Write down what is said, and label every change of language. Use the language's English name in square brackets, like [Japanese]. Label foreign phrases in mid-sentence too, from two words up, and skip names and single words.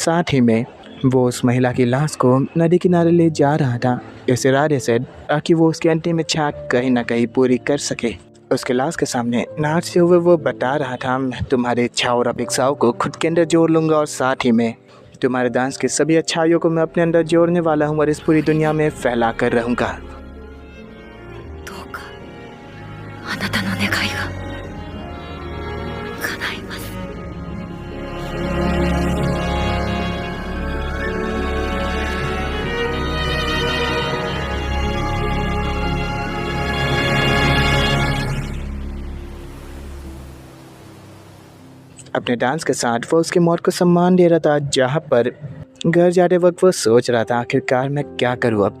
[Hindi] साथ ही में वो उस महिला की लाश को नदी किनारे ले जा रहा था इस इरादे से ताकि वो उसकी अंतिम इच्छा कहीं ना कहीं पूरी कर सके। उसके लाश के सामने नाचते हुए वो बता रहा था, मैं तुम्हारी इच्छा और अपेक्षाओं को खुद के अंदर जोड़ लूँगा और साथ ही में तुम्हारे डांस की सभी अच्छाइयों को मैं अपने अंदर जोड़ने वाला हूँ और इस पूरी दुनिया में फैला कर रहूँगा। [Japanese] どうかあなたの願いが叶います。 [Hindi] अपने डांस के साथ वो उसकी मौत को सम्मान दे रहा था, जहाँ पर घर जाते वक्त वो सोच रहा था आखिरकार मैं क्या करूँ अब।